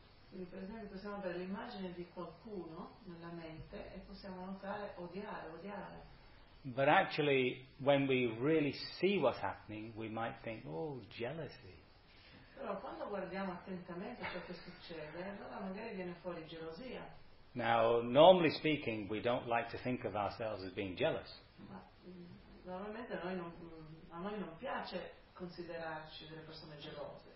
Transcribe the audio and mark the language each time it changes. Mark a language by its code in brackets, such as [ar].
[it] Quindi per esempio possiamo avere l'immagine di qualcuno nella mente e possiamo notare odiare. [en] But actually, when we really see what's happening, we might think, oh, jealousy. [it] Però quando guardiamo attentamente ciò che succede, allora magari viene fuori gelosia. [en] Now, normally speaking, we don't like to think of ourselves as being jealous. [it] Ma normalmente a noi non piace considerarci delle persone gelose.